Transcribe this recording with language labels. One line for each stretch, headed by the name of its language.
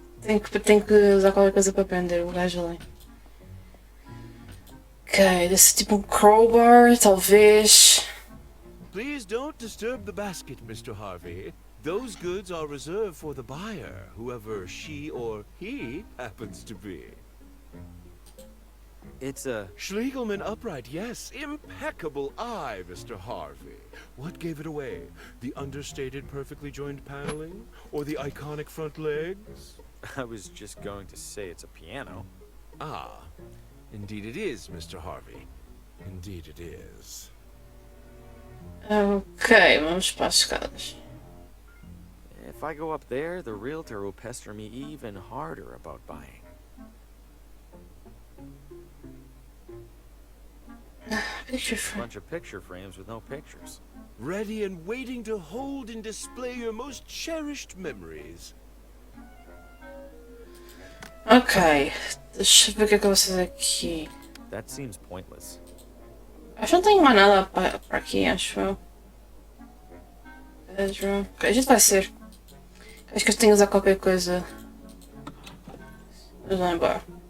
Portuguese: Tenho que usar qualquer coisa para prender o gajo ali. Ok, desse tipo um crowbar, talvez.
English: Please don't disturb the basket, Mr. Harvey. Those goods are reserved for the buyer, whoever she or he happens to be. It's a... Schlegelman upright, yes. Impeccable eye, Mr. Harvey. What gave it away? The understated, perfectly joined paneling? Or the iconic front legs? I was just going to say it's a piano. Ah, indeed it is, Mr. Harvey. Indeed it is.
Portuguese: Ok, vamos para as escadas.
English: If I go up there, the realtor will pester me even harder about buying. Picture frame. Bunch of picture frames with no pictures. Ready and waiting to hold and display your most cherished memories.
Portuguese: Ok, deixa eu ver o que é que eu vou fazer aqui.
English: That seems pointless.
Portuguese: Acho que não tenho mais nada para aqui, acho eu. Bedroom. Ok, a gente vai ser. Acho que eu tenho que usar qualquer coisa. Vamos lá embora.